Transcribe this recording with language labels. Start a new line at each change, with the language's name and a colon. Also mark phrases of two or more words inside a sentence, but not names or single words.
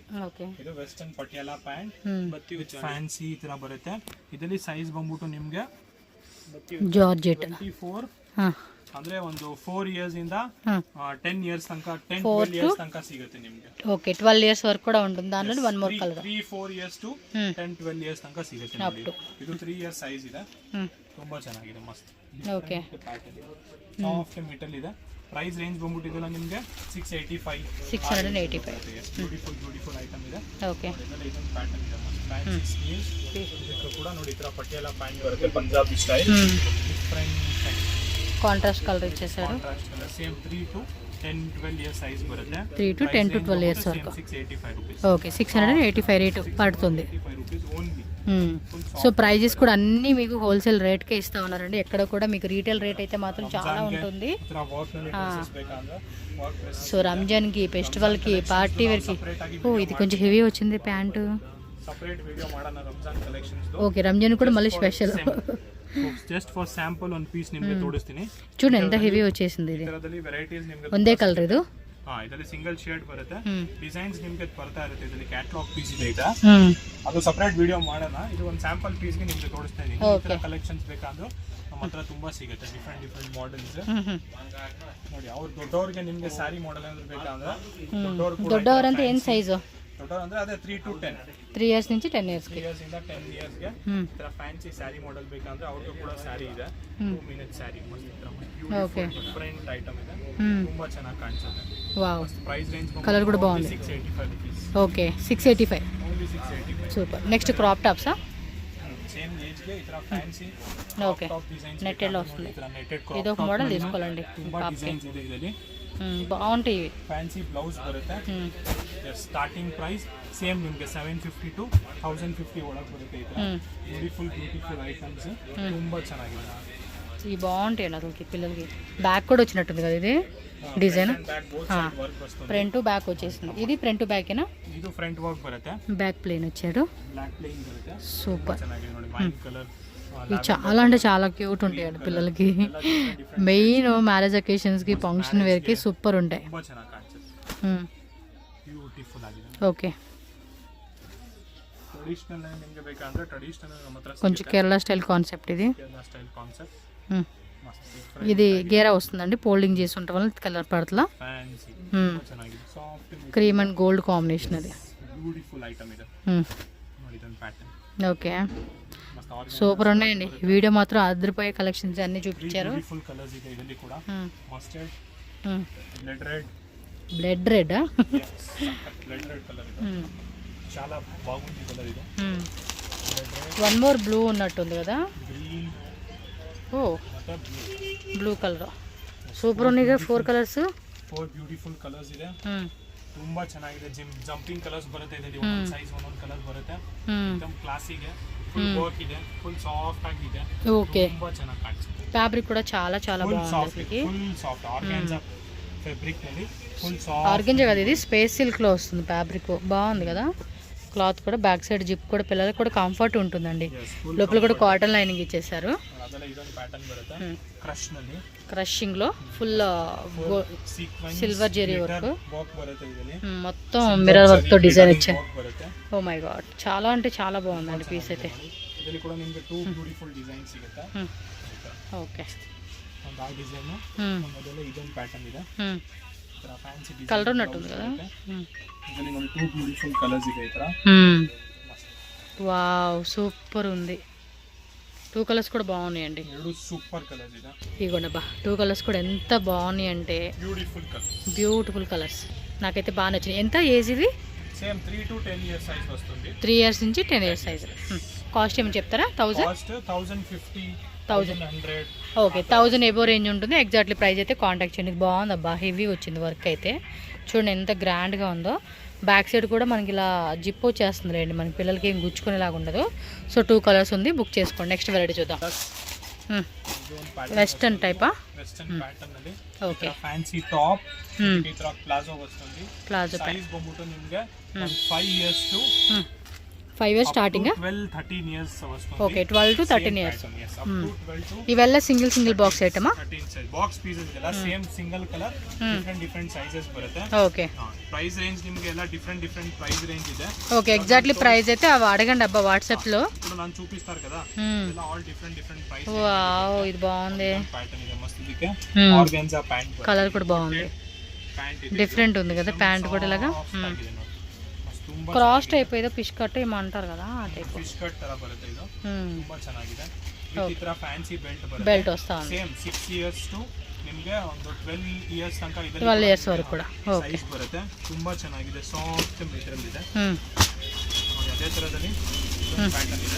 Kannada: ಓಕೆ ಇದು ವೆಸ್ಟರ್ನ್ ಪಟಿಯಾಲಾ ಪ್ಯಾಂಟ್ ಬತ್ತಿ ವಿತ್ ಫ್ಯಾನ್ಸಿ ಈ ತರ ಬರುತ್ತೆ ಇದರಲ್ಲಿ ಸೈಜ್ ಬಂದ್ಬಿಟ್ಟು ನಿಮ್ಗೆ ಜಾರ್ಜೆಟ್ 24 ಅಂದ್ರೆ ಒಂದು 4 ಇಯರ್ಸ್ ಇಂದ 10 ಇಯರ್ಸ್ ತನಕ 12 ಇಯರ್ಸ್ ತನಕ ಸಿಗುತ್ತೆ ನಿಮ್ಗೆ ಓಕೆ 12 ಇಯರ್ಸ್ ವರೆಗೂ ಕೂಡ
Telugu: ఉంటుంది దానిలో వన్ మోర్ కలర్
Kannada: 3-4 ಇಯರ್ಸ್ ಟು 10-12 ಇಯರ್ಸ್ ತನಕ ಸಿಗುತ್ತೆ ನೋಡಿ ಇದು 3 ಇಯರ್ಸ್ ಸೈಜ್ ಇದೆ ತುಂಬಾ ಚೆನ್ನಾಗಿದೆ ಮಸ್ತ್ ಓಕೆ ಸಾಫ್ಟ್ ಮೆಟಲ್ ಇದೆ ಪ್ರೈಸ್ ರೇಂಜ್ ಬಂದ್ಬಿಟ್ಟಿದಲ್ಲ ನಿಮಗೆ 685 ಬ್ಯೂಟಿಫುಲ್ ಐಟಮ್ ಇದೆ ಓಕೆ ಇದೊಂದು ಪ್ಯಾಟರ್ನ್ ಇದೆ ಫ್ಯಾನ್ಸಿ ಸ್ಲೀವ್ಸ್ ಇದಕ್ಕೆ ಕೂಡ ನೋಡಿ ಈ ತರ ಪಟಿಯಾಲಾ ಪ್ಯಾಂಟ್ ಬರುತ್ತೆ ಪಂಜಾಬಿ ಸ್ಟೈಲ್ ಡಿಫರೆಂಟ್
Telugu: ಕಾಂಟ್ರಾಸ್ಟ್ ಕಲರ್ ಇచ్చేసారు
Kannada: ಕಾಂಟ್ರಾಸ್ಟ್ ಕಲರ್ ಸೇಮ್ 3 to 10-12 ಇಯರ್ಸ್ ಸೈಜ್ ಬರುತ್ತೆ
Telugu: 3 to 10 to 12 ఇయర్స్ వరకు 685 రూపీస్ ఓకే 685 రేట్ పడుతుంది 685 రూపీస్ ఓన్లీ సో ప్రైజెస్ కూడా అన్నీ మీకు హోల్సేల్ రేట్కే ఇస్తా ఉన్నారండి ఎక్కడ కూడా మీకు రీటైల్ రేట్ అయితే మాత్రం చాలా ఉంటుంది సో రంజాన్కి ఫెస్టివల్కి పార్టీ వేర్కి ఓ ఇది కొంచెం హెవీ వచ్చింది ప్యాంటు
Kannada: ಸಪರೇಟ್ ವಿಡಿಯೋ ಮಾಡೋಣ ರಂಜಾನ್ ಕಲೆಕ್ಷನ್ಸ್
Telugu: ఓకే రంజాన్ కూడా మళ్ళీ స్పెషల్
Kannada: ಜಸ್ಟ್ ಫಾರ್ ಸ್ಯಾಂಪಲ್ ಒಂದು ಪೀಸ್ ನಿಮಗೆ ತೋರಿಸ್ತೀನಿ
Telugu: చూడండి ఎంత హెవీ వచ్చేసింది ఇది
Kannada: ಇದರಲ್ಲಿ ವೆರೈಟೀಸ್ ನಿಮಗೆ ಒಂದೇ ಕಲರ್ ಇದು ಇದರಲ್ಲಿ ಸಿಂಗಲ್ ಶೇಡ್ ಬರುತ್ತೆ ಡಿಸೈನ್ಸ್ ನಿಮಗೆ ಬರ್ತಾ ಇರುತ್ತೆ ಇದರಲ್ಲಿ ಕ್ಯಾಟಲಾಗ್ ಪೀಸ್ ಇದೆ ಇದು ಅದು ಸಪರೇಟ್ ವಿಡಿಯೋ ಮಾಡೋಣ ಇದು ಒಂದು ಸ್ಯಾಂಪಲ್ ಪೀಸ್ಗೆ ನಿಮಗೆ ತೋರಿಸ್ತಾ ಇದೀನಿ ಈ ತರ ಕಲೆಕ್ಷನ್ಸ್ ಬೇಕಾದ್ರೂ ನಮ್ಮ ಹತ್ರ ತುಂಬಾ ಸಿಗುತ್ತೆ ಡಿಫರೆಂಟ್ ಮಾಡೆಲ್ಸ್ ನೋಡಿ ಅವ್ರು ದೊಡ್ಡವರಿಗೆ ನಿಮಗೆ ಸ್ಯಾರಿ ಮಾಡೆಲ್ ಏನಾದ್ರು ಬೇಕಾದ್ರೆ ದೊಡ್ಡವರಂತ ಏನು ಸೈಜು ದೊಡ್ಡವರು ಅಂದ್ರೆ ಅದೇ 3 to 10 3 ಇಯರ್ಸ್ నుంచి 10 ಇಯರ್ಸ್ 3 ಇಯರ್ಸ್ ಇಂದ 10 ಇಯರ್ಸ್ ಗೆ ಈ ತರ ಫ್ಯಾನ್ಸಿ ಸ್ಯಾರಿ ಮಾಡೆಲ್ ಬೇಕಂದ್ರೆ ಅವ್ರಿಗೂ ಕೂಡ ಸ್ಯಾರಿ ಇದೆ 2 ಮಿನಿಟ್ ಸ್ಯಾರಿ ಓಕೆ ಡಿಫರೆಂಟ್ ಐಟಮ್ ಇದೆ ತುಂಬಾ ಚೆನ್ನಾಗಿ ಕಾಣಿಸುತ್ತೆ ವಾವ್ ಪ್ರೈಸ್ ರೇಂಜ್
Telugu: ಕಲರ್ ಕೂಡ ಬಾగుంది
Kannada: 685 rupees ಓಕೆ 685 ಓನ್ಲಿ 685 ಸೂಪರ್ ನೆಕ್ಸ್ಟ್ ಕ್ರಾಪ್ ಟಾಪ್ಸಾ
Telugu: సేమ్ ఏజ్ ಗೆ ఇతర ఫ్యాన్సీ ఓకే నెట్టెడ్ లో వస్తుంది ఇది ఒక మోడల్ తీసుకోవాలండి
Kannada: ತುಂಬಾ ಡಿಸೈನ್ಸ್ ಇದೆ ಇದರಲ್ಲಿ
Telugu: బాగుంటాయి
Kannada: ಫ್ಯಾನ್ಸಿ ಬ್ಲೌಸ್ ಬರುತ್ತೆ ಸ್ಟಾರ್ಟಿಂಗ್ ಪ್ರೈಸ್ ಸೇಮ್ ನಿಮಗೆ 750 to 1050 ಒಳಗೆ ಬರುತ್ತೆ ಇದು ಬ್ಯೂಟಿಫುಲ್ ಐಟಮ್ಸ್ ತುಂಬಾ ಚೆನ್ನಾಗಿದೆ
Telugu: ఇవి బాగుంటాయి అసలుకి పిల్లలకి బ్యాక్ కూడా వచ్చినట్టుంది కదా ఇది డిజైన్ ఫ్రంట్ బ్యాక్ వచ్చేసింది ఇది ఫ్రంట్ బ్యాకేనా
Kannada: ಇದು ಫ್ರಂಟ್ ವರ್ಕ್ ಬರುತ್ತೆ
Telugu: బ్యాక్ ప్లెయిన్ వచ్చాడు
Kannada: ಬ್ಲಾಕ್ ಪ್ಲೇನ್ ಬರುತ್ತೆ
Telugu: సూపర్
Kannada: ಚೆನ್ನಾಗಿದೆ ನೋಡಿ ವೈನ್ ಕಲರ್
Telugu: ఇవి చాలా అంటే చాలా క్యూట్ ఉంటాయండి పిల్లలకి మెయిన్ మ్యారేజ్ అకేషన్స్కి ఫంక్షన్ వేర్కి సూపర్ ఉంటాయి
Kannada: ತುಂಬಾ ಚೆನ್ನಾಗಿ ಕಾಣಿಸುತ್ತೆ ಬ್ಯೂಟಿಫುಲ್ ಆಗಿದೆ
Telugu: ఓకే
Kannada: ಟ್ರೆಡಿಷನಲ್ ನಿಮಗೆ ಬೇಕಂದ್ರೆ ಟ್ರೆಡಿಷನಲ್ ನಮ್ಮ ಹತ್ರ
Telugu: కొంచెం కేరళ స్టైల్ కాన్సెప్ట్ ఇది కేరళ స్టైల్ కాన్సెప్ట్ ఇది గేరా వస్తుందండి ఫోల్డింగ్ చేసి ఉండటం వల్ల కలర్ పడతలా
Kannada: ಫ್ಯಾನ್ಸಿ ಚೆನ್ನಾಗಿದೆ ಸಾಫ್ಟ್
Telugu: క్రీమ్ అండ్ గోల్డ్ కాంబినేషన్ అది
Kannada: ಬ್ಯೂಟಿಫುಲ್ ಐಟಮ್ ಇದೆ ನೋಡಿ ಇದೊಂದು ಪ್ಯಾಟರ್ನ್
Telugu: ఓకే సూపర్ ఉన్నాయండి వీడియో మాత్రం అదిరిపోయే కలెక్షన్స్ అన్ని చూపించారు
Kannada: ಬ್ಯೂಟಿಫುಲ್ ಕಲರ್ಸ್ ಇದೆ ಇದರಲ್ಲಿ ಕೂಡ ಮಸ್ಟರ್ಡ್ ಬ್ಲಡ್
Telugu: బ్లడ్ రెడ్ రెడ్ ಬ್ಲಡ್ రెడ్ కలర్ ಇದೆ చాలా బాగుంది కలర్ ఇది వన్ మోర్ బ్లూ ఉన్నట్టుంది కదా గ్రీన్ ఓ
Kannada: ಮತ್ತೆ
Telugu: బ్లూ కలర్ సూపర్ ఉన్నాయి కదా 4 కలర్స్
Kannada: 4 ಬ್ಯೂಟಿಫುಲ್ ಕಲರ್ಸ್ ಇದೆ ತುಂಬಾ ಚೆನ್ನಾಗಿದೆ ಜಂಪಿಂಗ್ ಕಲರ್ಸ್ ಬರುತ್ತೆ ಇದರಲ್ಲಿ ಒಂದೊಂದು ಸೈಜ್ ಒಂದೊಂದು ಕಲರ್ ಬರುತ್ತೆ एकदम ಕ್ಲಾಸಿಗೆ ಫುಲ್ ವರ್ಕ್ ಇದೆ ಫುಲ್ ಸಾಫ್ಟ್ ಆಗಿದೆ
Telugu: ఓకే
Kannada: ತುಂಬಾ ಚೆನ್ನಾಗಿ ಕಾಣಿಸುತ್ತೆ
Telugu: ఫ్యాబ్రిక్ కూడా చాలా
Kannada: ಫುಲ್
Telugu: బాగుంది
Kannada: ಸಾಫ್ಟ್ ಆರ್ಗಾನ್ಜಾ ಫ್ಯಾಬ್ರಿಕ್ ನಲ್ಲಿ ಫುಲ್ ಸಾಫ್ಟ್
Telugu: ఆర్గంజా కదా ఇది స్పేస్ సిల్క్ లో వస్తుంది ఫ్యాబ్రిక్ బాగుంది కదా క్లాత్ కూడా బ్యాక్ సైడ్ జిప్ కూడా పిల్లలకు కూడా కంఫర్ట్ ఉంటుందండి లోపల కూడా కాటన్ లైనింగ్ ఇచ్చేసారు
Kannada: ಅದೆಲ್ಲ ಇದೊಂದು ಪ್ಯಾಟರ್ನ್ ಬರುತ್ತೆ ಕ್ರಶ್ ನಲ್ಲಿ
Telugu: క్రషింగ్ లో ఫుల్
Kannada: ಸೀಕ್ವೆನ್ಸ್
Telugu: సిల్వర్ జెరీ వర్క్
Kannada: ವರ್ಕ್ బರುತ್ತೆ ಇದರಲ್ಲಿ
Telugu: మొత్తం మిర్రర్ వర్క్ తో డిజైన్ ఇచ్చారు
Kannada: ವರ್ಕ್ ಬರುತ್ತೆ
Telugu: ఓ మై గాడ్ చాలా అంటే చాలా బాగుందండి పీస్ అయితే
Kannada: ಇದರಲ್ಲಿ ಕೂಡ ನಿಮಗೆ 2 ಬ್ಯೂಟಿಫುಲ್ ಡಿಸೈನ್ ಸಿಗುತ್ತೆ
Telugu: ఓకే
Kannada: ಒಂದು ಆ ಡಿಸೈನ್ ಮೊದಲ ಇದೊಂದು ಪ್ಯಾಟರ್ನ್ ಇದೆ ಈ ತರ ಫ್ಯಾನ್ಸಿ ಡಿಸೈನ್
Telugu: కలర్ ఉన్నట్టుంది కదా
Kannada: ಇದರಲ್ಲಿ ನೋಡಿ 2 ಬ್ಯೂಟಿಫುಲ್ ಕಲರ್ಸ್ ಇದೆ ಈ ತರ
Telugu: వావ్ సూపర్ ఉంది 2 కలర్స్ కూడా బాగున్నాయండి
Kannada: ಎರಡು ಸೂಪರ್ ಕಲರ್ಸ್ ಇದೆ
Telugu: ఇగోండి బా 2 కలర్స్ కూడా ఎంత బాగున్నాయి అంటే బ్యూటిఫుల్ కలర్స్ నాకైతే బాగా నచ్చినాయి ఎంత ఏజ్ ఇది సేమ్ 3 to 10 ఇయర్స్ సైజ్ వస్తుంది 3 ఇయర్స్ నుంచి 10 ఇయర్స్ సైజ్ కాస్ట్ ఏమని చెప్తారా 1000 కాస్ట్ 1050 1100. ఓకే 1000 ఎబో రేంజ్ ఉంటుంది. ఎగ్జాక్ట్లీ ప్రైస్ అయితే కాంటాక్ట్ చేయండి. ఇది బాగుంది అబ్బా, హెవీ వచ్చింది వర్క్ అయితే. చూడండి ఎంత గ్రాండ్గా ఉందో. బ్యాక్ సైడ్ కూడా మనకి ఇలా జిప్ వచ్చేస్తుంది రండి, మన పిల్లలకి ఏం గుచ్చుకునేలాగా ఉండదు. సో 2 కలర్స్ ఉంది, బుక్ చేసుకోండి. నెక్స్ట్ వెరైటీ చూద్దాం. వెస్టర్న్ టైపా? వెస్టర్న్ ప్యాటర్న్ ಅಲ್ಲಿ ఓకే
Kannada: ಫ್ಯಾನ್ಸಿ ಟಾಪ್ ಈ ತರ ಪ್ಲಾಜೋ ವಸ್ತುಂದಿ. ಪ್ಲಾಜೋ ಸೈಜ್ ಬಂದ್ಬಿಟ್ಟು ನಿಮಗೆ 5 ಇಯರ್ಸ್ ಟು
Telugu: 5 ఇయర్స్ స్టార్టింగ్ 12-13 ఇయర్స్ వస్తుంది. ఓకే 12 to 13 ఇయర్స్.
Kannada: ఇವೆಲ್ಲ
Telugu: సింగిల్ బాక్స్ ఐటమా?
Kannada: 13 సైజ్ బాక్స్ పీసెಸ್ ಎಲ್ಲ ಸೇಮ್ ಸಿಂಗಲ್ ಕಲರ್ ಡಿಫರೆಂಟ್ ಸೈಜಸ್ ಬರುತ್ತೆ.
Telugu: ఓకే
Kannada: ಪ್ರೈಸ್ ರೇಂಜ್ ನಿಮಗೆ ಎಲ್ಲ ಡಿಫರೆಂಟ್ ಪ್ರೈಸ್ ರೇಂಜ್ ಇದೆ.
Telugu: ఓకే ఎగ్జాక్ట్లీ ప్రైస్ అయితే అవి అడగండి అబ్బా వాట్సాప్ లో. ఇప్పుడు ನಾನು చూపిస్తారు కదా, ಎಲ್ಲ ఆల్ డిఫరెంట్ ಪ್ರೈಸ್. వావ్ ఇది బాగుంది,
Kannada: ప్యాటర్న్ ಇದೆ ಮಸ್ತ್. ಇದಕ್ಕೆ ಆರ್ಗನ್ಜಾ ಪ್ಯಾಂಟ್
Telugu: కలర్ కూడా బాగుంది,
Kannada: ಪ್ಯಾಂಟ್
Telugu: డిఫరెంట్ ఉంది కదా ప్యాంట్ కూడా. ఇలాగా క్రాస్ టైప్ ఏదో ఫిష్ కట్ ఏమంటారు కదా, ఆ టైప్
Kannada: ಫಿಶ್ ಕಟ್ ತರ ಬರುತ್ತೆ. ಇದು ತುಂಬಾ ಚೆನ್ನಾಗಿದೆ. ಈ ತರ ಫ್ಯಾನ್ಸಿ ಬೆಲ್ಟ್ ಬರುತ್ತೆ.
Telugu: బెల్ట్ వస్తా ఉంది.
Kannada: ಸೇಮ್ 6 ಇಯರ್ಸ್ ಟು ನಿಮಗೆ ಒಂದು 12 ಇಯರ್ಸ್ ತನಕ ಇದೆ. 12 ಇಯರ್ಸ್ ವರೆಗೂ ಕೂಡ ಓಕೆ ಸೈಜ್ ಬರುತ್ತೆ. ತುಂಬಾ ಚೆನ್ನಾಗಿದೆ, ಸಾಫ್ಟ್ ಮೆಟೀರಿಯಲ್ ಇದೆ. ನೋಡಿ ಅದೇ ತರದಲ್ಲಿ ಪ್ಯಾಟರ್ನ್ ಇದೆ.